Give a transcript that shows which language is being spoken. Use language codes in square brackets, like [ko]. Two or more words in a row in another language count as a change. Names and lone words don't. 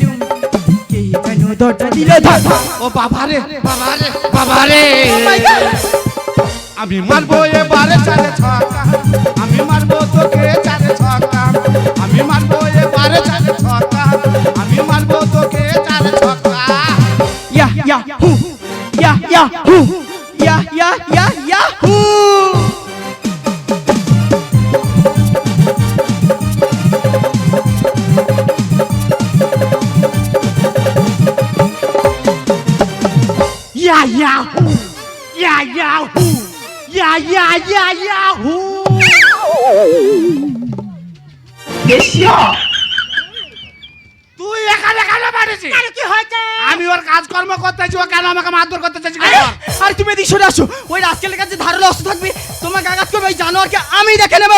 [bn] কে যেন দরজা দিল ধাক্কা। ও বাবা রে, বাবা রে, বাবা রে, [en] Oh my God! [bn] আমি মারবো এবারে 4 ছক্কা, আমি মারবো তোকে 4 ছক্কা, আমি মারবো এবারে 4 ছক্কা, আমি মারবো তোকে 4 ছক্কা। [en] Yeah, yeah, hoo. Yeah, yeah, hoo. Yeah, yeah, yeah, yeah, hoo. Yeah, yeah, hoo. Yeah, yeah, hoo. Yeah, yeah, yeah, yeah, hoo. [bn] তুই এখানে কেন পাঠিয়েছিস? কি হয়েছে? আমি ওর কাজকর্ম করতেছি, ও কেন আমাকে মারধর করতে চাইছি? আর তুমি এদিকে সরে আসো, ওই রাস্কেলের কাছে ধারালো অস্ত্র থাকবে, তোমাকে আঘাত করবে ওই জানোয়ারকে আমি দেখে নেবো।